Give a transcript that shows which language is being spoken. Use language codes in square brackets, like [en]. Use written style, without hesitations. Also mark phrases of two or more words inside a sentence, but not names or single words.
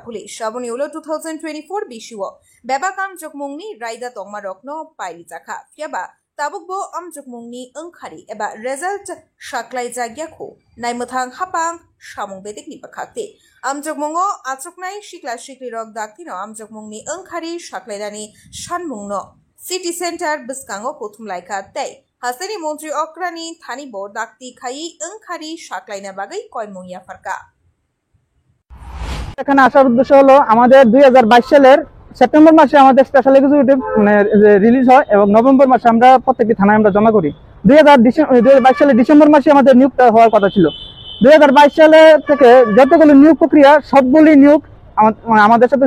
[trp] Police Shabuniulo 2024 Bishua Babakam Jukmungni Raida Tongma Rokno Pairi Jaka Fiaba Tabukbo Amjukmungni Engkhari Eba Result Shaklai Jagyakho Naimuthang Hapang Shamung Bedik Nipakakte Amjukmungo Achuknai Shikla Shikrirok Daktino Amjukmungni Engkhari Shaklaidani Shanmungno City Center Biskango Kuthum Laika Tay Hasani Montri Okrani Thani Bo Dakti Khai Engkhari Shaklaina Bagai Koimungya Farka [bn] এখানে আসার উদ্দেশ্য হলো আমাদের 2022 সালের সেপ্টেম্বর মাসে আমাদের স্পেশাল এক্সিকিউটিভ রিলিজ হয় এবং নভেম্বর মাসে আমরা প্রত্যেকটি থানায় আমরা জমা করি 2022 সালে ডিসেম্বর মাসে আমাদের নিয়োগ হওয়ার কথা ছিল 2022 সালে থেকে যতগুলো নিয়োগ প্রক্রিয়া সবগুলি নিয়োগ আমাদের সাথে